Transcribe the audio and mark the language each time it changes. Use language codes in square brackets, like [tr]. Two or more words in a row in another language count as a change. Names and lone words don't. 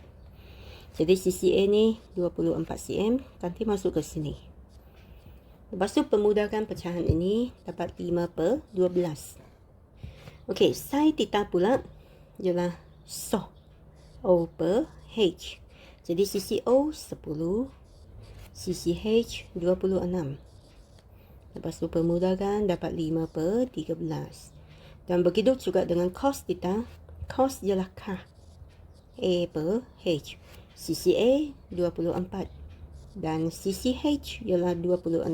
[ms] Jadi sisi A ni 24 cm, nanti masuk ke sini. Lepas tu pemudahkan pecahan ini dapat 5 per 12. Okey, [en] sin theta [ms] pula ialah so O per H. Jadi sisi O 10, sisi H 26. Lepas tu pemudahkan dapat 5 per 13. Dan begitu juga dengan [en] cos theta. [ms] Cos ialah K A per H. Sisi A 24 dan sisi H ialah 26.